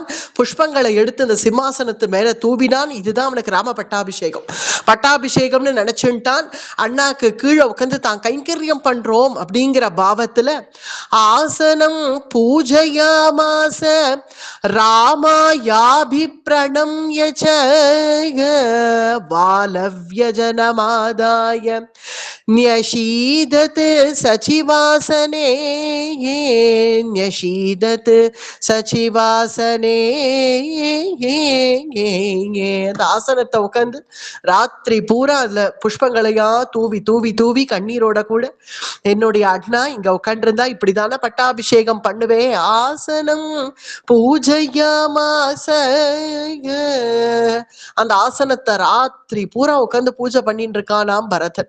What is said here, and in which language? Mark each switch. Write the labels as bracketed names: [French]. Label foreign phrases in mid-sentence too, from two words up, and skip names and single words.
[Tamil] புஷ்பங்களை எடுத்து அந்த சிம்மாசனத்து மேல தூவினான். இதுதான் அவனுக்கு ராம பட்டாபிஷேகம். பட்டாபிஷேகம்னு நினைச்சுட்டான். அண்ணாக்கு கீழே உட்காந்து தான் கைங்கரியம் பண்றோம் அப்படிங்கிற பாவத்துல [Sanskrit] आसनं पूजयामास रामायाभि प्रणम्य च बालव्यजनमादाय न्यषीदत् सचिवासने न्यषीदत् सचिवासने. [Tamil] அந்த ஆசனத்தை உட்காந்து ராத்திரி பூரா அதுல புஷ்பங்களையா தூவி தூவி தூவி கண்ணீரோட கூட, என்னுடைய அண்ணா இங்க உட்காண்டிருந்தா இப்படிதானே பட்டாபிஷேகம் பண்ணுவே. [Sanskrit] आसनं पूजयामास, [Tamil] அந்த ஆசனத்தை ராத்திரி பூரா உட்காந்து பூஜை பண்ணிட்டு இருக்கானாம் பரதன்.